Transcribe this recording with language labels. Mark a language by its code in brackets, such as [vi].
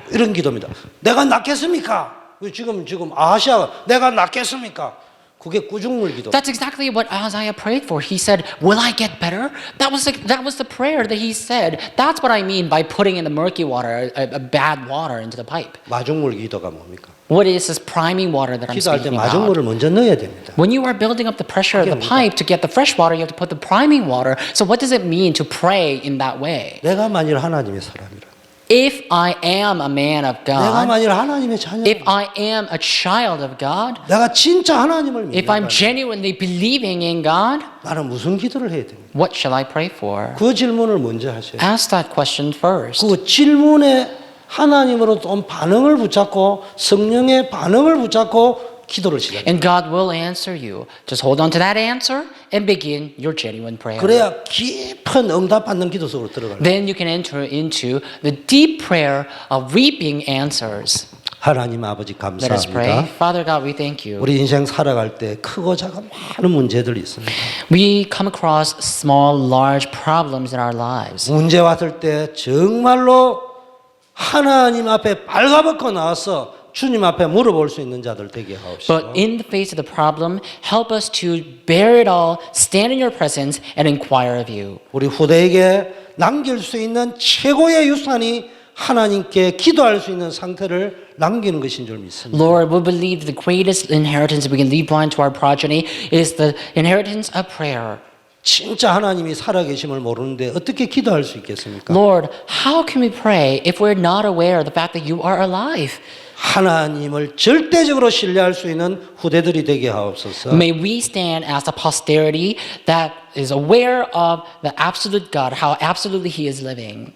[ko] 이런 기도입니다. 내가 낫겠습니까? 지금 아하시아가 내가 낫겠습니까? 그게 꾸중물 기도. [en] That's exactly what Isaiah prayed for. He said, "Will I get better?" That was the prayer that he said. That's what I mean by putting in the murky water, a bad water into the pipe. [ko] 마중물 기도가 뭡니까? [en] What is this priming water that I'm [ko] 기도할 때 [en] speaking about? [ko] 마중물을 먼저 넣어야 됩니다. [en] When you are building up the pressure of the pipe to get the fresh water, you have to put the priming water. So what does it mean to pray in that way? [ko] 내가 만일 하나님의 사람이라. [en] If I am a man of [ko] 내가 [en] God, [ko] 만일 하나님의 자녀. [en] if I am a child of God, [ko] 내가 진짜 하나님을 [en] if I'm [ko] 믿는다. [en] genuinely believing in God, [ko] 나는 무슨 기도를 해야 됩니까? [en] what shall I pray for? [ko] 그 질문을 먼저 하셔야 돼요. [en] Ask that question first. [ko] 그 질문에 하나님으로 좀 반응을 붙잡고 성령의 반응을 붙잡고 기도를 시작해요. [en] And God will answer you. Just hold on to that answer and begin your genuine prayer. [ko] 그래야 깊은 응답받는 기도 속으로 들어가요. [en] Then you can enter into the deep prayer of reaping answers. [ko] 하나님 아버지 [en] Let us pray. [ko] 감사합니다. [en] Father God, we thank you. [ko] 우리 인생 살아갈 때 크고 작은 많은 문제들이 있습니다. [en] We come across small, large problems in our lives. [ko] 문제 왔을 때 정말로 하나님 앞에 발가벗고 나와서 주님 앞에 물어볼 수 있는 자들 되게 하옵시고 [en] But in the face of the problem, help us to bear it all, stand in your presence, and inquire of you. [ko] 우리 후대에게 남길 수 있는 최고의 유산이 하나님께 기도할 수 있는 상태를 남기는 것인 줄 믿습니다. [en] Lord, we believe the greatest inheritance we can leave behind to our progeny is the inheritance of prayer. [ko] 진짜 하나님이 살아계심을 모르는데 어떻게 기도할 수 있겠습니까? [en] Lord, how can we pray if we're not aware of the fact that you are alive? [ko] 하나님을 절대적으로 신뢰할 수 있는 후대들이 되게 하옵소서. [en] May we stand as a posterity that is aware of the absolute God, how absolutely He is living.